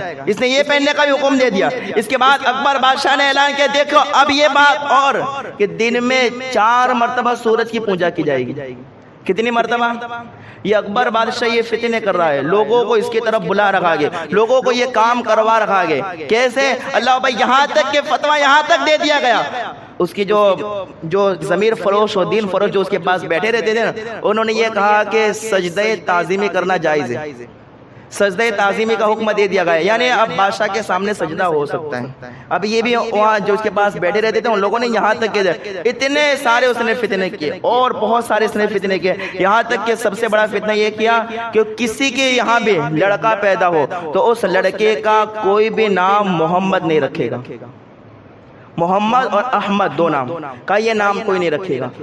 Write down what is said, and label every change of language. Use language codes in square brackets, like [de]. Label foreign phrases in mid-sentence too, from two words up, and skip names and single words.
[ur] اس نے یہ پہننے کا بھی حکم دے دیا۔ اس کے بعد اکبر بادشاہ نے اعلان کیا، دیکھو اب یہ بات اور کہ دن میں 4 مرتبہ سورج کی پوجا کی جائے گی۔ کتنی مرتبہ؟ یہ اکبر بادشاہ یہ فتنے کر رہا ہے، لوگوں کو اس کی طرف بلا رکھا گے، لوگوں کو یہ کام کروا رکھا گے۔ کیسے؟ اللہ بھائی یہاں تک کہ فتویٰ یہاں تک دے دیا گیا، اس کی جو ضمیر فروش و دین فروش جو اس کے پاس بیٹھے رہتے تھے نا، انہوں نے یہ کہا کہ سجدہ تعظیمی کرنا جائز ہے، سجدہ تعظیمی کا حکم دے دیا گیا، یعنی اب بادشاہ کے سامنے سجدہ ہو سکتا ہے۔ اب یہ بھی وہاں جو اس کے پاس بیٹھے رہتے تھے ان لوگوں نے یہاں تک کہ اتنے سارے اس نے فتنے کیے، اور بہت سارے اس نے فتنے کیے، یہاں تک کہ سب سے بڑا فتنہ یہ کیا کہ کسی کے یہاں بھی لڑکا پیدا ہو تو اس لڑکے کا کوئی بھی نام محمد نہیں رکھے گا، محمد اور احمد دو نام کا یہ نام کوئی نہیں رکھے گا۔